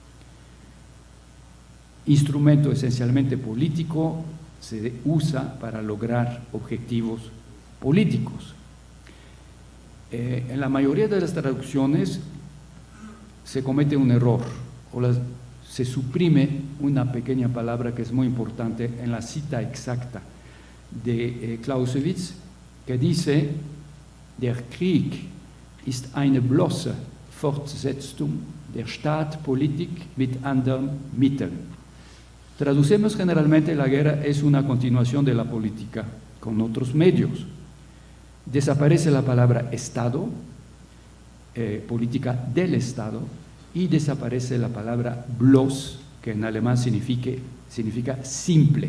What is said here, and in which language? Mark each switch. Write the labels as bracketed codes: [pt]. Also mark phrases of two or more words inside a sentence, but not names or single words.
[es] Instrumento esencialmente político, se usa para lograr objetivos políticos. En la mayoría de las traducciones se comete un error o se suprime una pequeña palabra que es muy importante en la cita exacta de Clausewitz, que dice: [de] Der Krieg ist eine bloße Fortsetzung der Staatspolitik mit anderen Mitteln. [es] Traducemos generalmente: la guerra es una continuación de la política con otros medios. Desaparece la palabra Estado, política del Estado, y desaparece la palabra bloß, que en alemán significa simple.